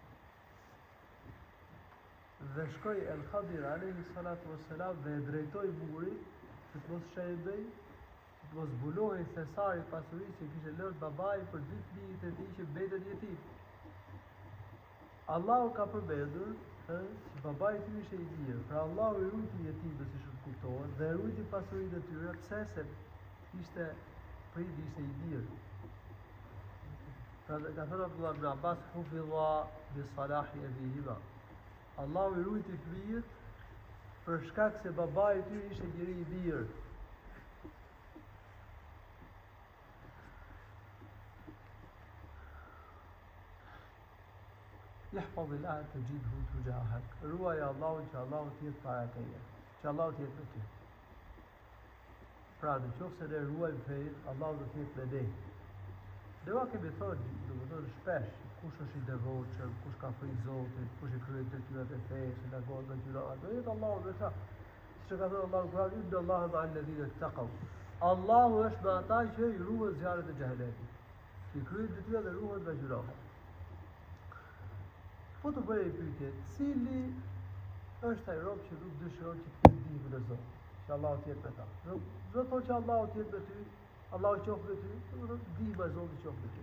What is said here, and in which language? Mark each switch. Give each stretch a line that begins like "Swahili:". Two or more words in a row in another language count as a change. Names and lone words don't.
Albanian: Dhe shkoi El Khadir
Arabic: عليه الصلاة والسلام
Albanian: dhe e drejtoi burin që të mos shëndej, që të mos zbulojë thesari pasurisë që kishte lënë babai për dy fëmijët e tij që mbetën jetim. Allahu ka përmendur që babai i tyre ishte i mirë, pra Allahu i ruajti jetimët si shumë kuptohet dhe ruajti pasurinë e tyre pse se ishte prindi ishte i mirë. Pra ka thënë
Arabic: Abdullah ibn Abbas: "حفظا بصلاح أبيهما."
Albanian: Allahu i ruajti fëmijët për shkak se babai i tyre ishte njëri i mirë.
Arabic: احفظ الله تجده تجاهك.
Albanian: Ruaj Allahun që Allahu të jetë para teje, që Allahu të jetë me ty. Pra në qoftë se ne ruajmë fejnë, Allahu do të jetë me ne. Deva kemi thënë, domethënë shpesh, kush është i devotshëm, kush ka frikë Zotit, kush i kryen detyrat e fesë, që largohet nga gjërat, do jetë Allahu me ta. Siç ka thënë Allahu Kur'an:
Arabic: "إن الله مع الذين اتقوا."
Albanian: Allahu është me ata që i ruajnë zjarret e xhehenemit, që i kryen detyrat dhe ruajnë nga gjërat. Po të bëjë pyetje, cili është ai rob që nuk dëshiron që të ketë ndihmën e Zotit, që Allahu të jetë me ta. Do të thotë që Allahu të jetë me ty, Allahu qoftë me ty, do të thotë ndihma e Zotit qoftë me ty.